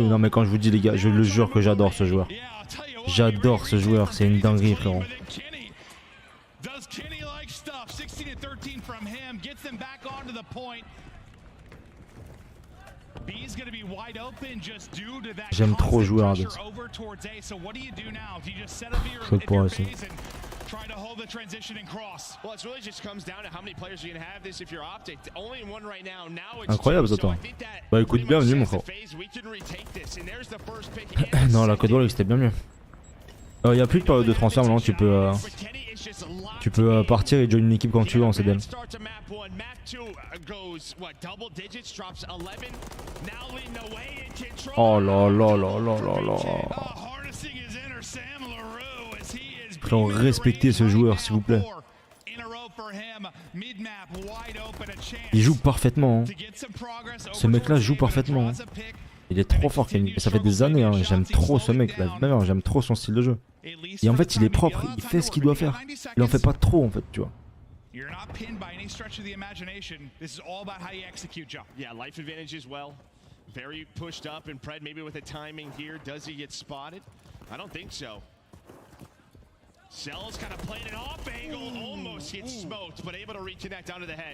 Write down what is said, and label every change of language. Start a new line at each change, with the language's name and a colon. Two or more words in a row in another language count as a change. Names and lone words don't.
French: Non mais quand je vous dis les gars, je le jure que j'adore ce joueur. J'adore ce joueur, c'est une dinguerie frérot. J'aime trop jouer à Adresse. Je peux pas essayer.
English: Try to hold the transition and cross. Well, it really just comes down to how many players are going to have this if you're OpTic. Only one right now. Now it's
French: incroyable ça toi. Bah écoute, bienvenue mon frère. Non, la Code War c'était bien mieux. Il n'y a plus de période de transfert maintenant, tu peux partir et join une équipe quand tu veux en CDL. Oh là là là là là là. Frérot, respectez ce joueur s'il vous plaît. Il joue parfaitement. Hein. Ce mec là joue parfaitement. Hein. Il est trop fort, Kenny. Ça fait des années, hein. J'aime trop ce mec là. J'aime trop son style de jeu. Et en fait il est propre, il fait ce qu'il doit faire. Il en fait pas trop en fait, tu vois.
English: Cell's kind of playing an off angle, almost gets smoked, but able to reconnect onto the head.